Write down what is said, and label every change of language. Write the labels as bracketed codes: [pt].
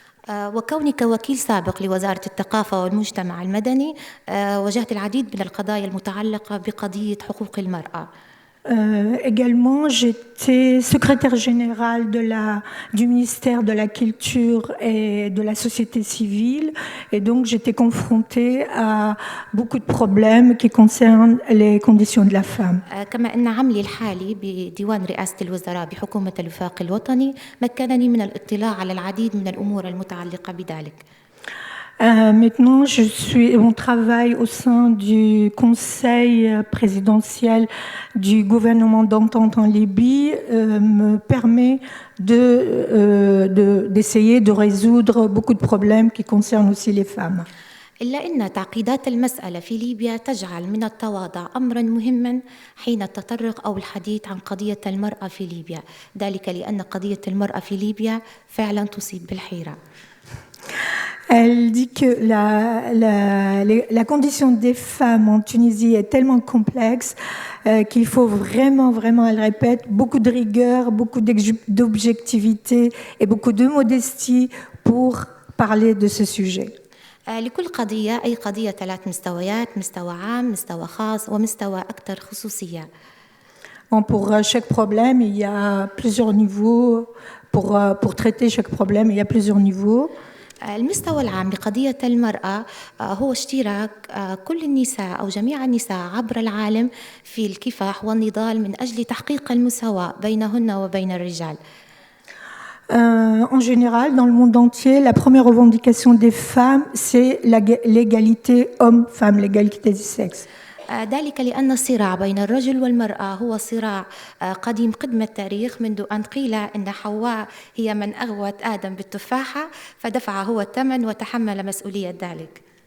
[ar] وكوني كوكيل سابق لوزارة الثقافة والمجتمع المدني، واجهت العديد من القضايا المتعلقة بقضية حقوق المرأة. [fr] Également, j'étais secrétaire générale du ministère de la Culture et de la société civile, et donc j'étais confrontée à beaucoup de problèmes qui concernent les conditions de la femme. [ar] كما أن عملي الحالي بديوان رئاسة الوزراء بحكومة الوفاق الوطني مكنني من الاطلاع على العديد من الأمور المتعلقة بذلك. [fr] Maintenant, on travaille au sein du conseil présidentiel du gouvernement d'entente en Libye, me permet d'essayer de résoudre beaucoup de problèmes qui concernent aussi les femmes. [ar] إلا أن تعقيدات المسألة في ليبيا تجعل من التواضع أمراً مهماً حين التطرق أو الحديث عن قضية المرأة في ليبيا، ذلك لأن قضية المرأة في ليبيا فعلاً تصيب بالحيرة. [fr] Elle dit que la condition des femmes en Tunisie est tellement complexe qu'il faut vraiment, elle répète, beaucoup de rigueur, beaucoup d'objectivité et beaucoup de modestie pour parler de ce sujet. [ar] لكل قضية أي قضية 3 مستويات، مستوى عام، مستوى خاص، ومستوى أكثر خصوصية. [fr] Pour chaque problème, il y a plusieurs niveaux. Pour traiter chaque problème, il y a plusieurs niveaux. [ar] المستوى العام لقضية المرأة هو اشتراك كل النساء أو جميع النساء عبر العالم في الكفاح والنضال من أجل تحقيق المساواة بينهن وبين الرجال. [fr] En général, dans le monde entier, la première revendication des femmes, c'est l'égalité homme-femme, l'égalité des sexes. [ar] ذلك لأن الصراع بين الرجل والمرأة هو صراع قديم قدم التاريخ، منذ أن قيل أن حواء هي من أغوت آدم بالتفاحة فدفع هو الثمن وتحمل مسؤولية ذلك.